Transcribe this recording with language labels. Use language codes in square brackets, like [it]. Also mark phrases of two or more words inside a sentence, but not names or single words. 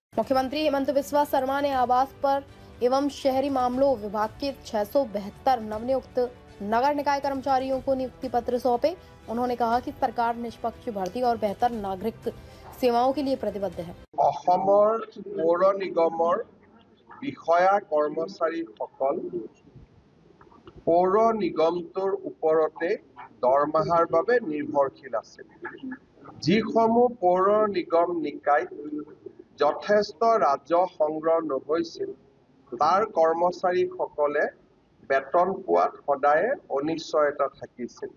[hi] मुख्यमंत्री हेमंत बिस्वा शर्मा ने आवास पर एवं शहरी मामलों विभाग के 672 नवनियुक्त नगर निकाय कर्मचारियों को नियुक्ति पत्र सौंपे। उन्होंने कहा कि सरकार निष्पक्ष भर्ती और बेहतर नागरिक सेवाओं के लिए प्रतिबद्ध है। [as] অসমৰ পৌৰ নিগমৰ বিষয়া কৰ্মচাৰীসকল পৌৰ নিগমটোৰ ওপৰতে দৰমহাৰ বাবে নিৰ্ভৰশীল আছিল। যিসমূহ পৌৰ নিগম নিকায়ত যথেষ্ট ৰাজহ সংগ্ৰহ নহৈছিল তাৰ কৰ্মচাৰীসকলে বেতন পোৱাত সদায় অনিশ্চয়তা থাকিছিল।